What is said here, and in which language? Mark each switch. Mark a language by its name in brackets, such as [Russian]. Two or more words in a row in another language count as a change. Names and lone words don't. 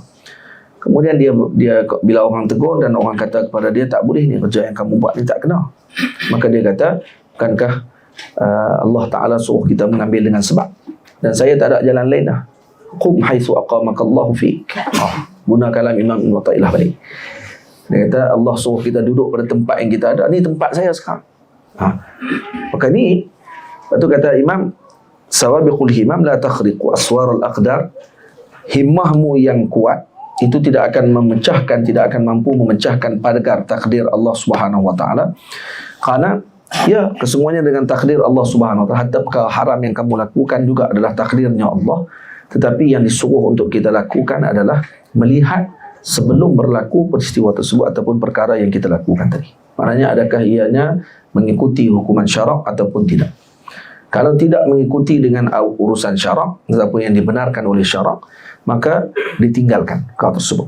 [Malay] Kemudian dia bila orang tegur dan orang kata kepada dia, tak boleh ni kerja yang kamu buat ni tak kena, maka dia kata, bukankah [Arabic] الله تعالى [Malay] suruh kita mengambil dengan sebab, dan saya tak ada jalan lain dah. [Arabic] قم حيث أقامك الله فيك. [Malay] Guna kalam Imam Ibn Athaillah balik. Dia kata Allah suruh kita duduk pada tempat yang kita ada. Ni tempat saya sekarang. Maka ni, lepas tu kata Imam, [Arabic] سوابق الهمم لا تخرق أسوار الأقدار. [Malay] Himmahmu yang kuat itu tidak akan memecahkan, tidak akan mampu memecahkan pagar takdir [Arabic] الله سبحانه وتعالى. [Malay] Karena ya, kesemuanya dengan takdir [Arabic] الله سبحانه وتعالى. [Malay] Hatta perkara haram yang kamu lakukan juga adalah takdirnya Allah. Tetapi yang disuruh untuk kita lakukan adalah melihat sebelum berlaku peristiwa tersebut ataupun perkara yang kita lakukan tadi. Maknanya adakah ianya mengikuti hukuman syarak ataupun tidak. Kalau tidak mengikuti dengan urusan syarak ataupun yang dibenarkan oleh syarak, maka ditinggalkan perkara tersebut.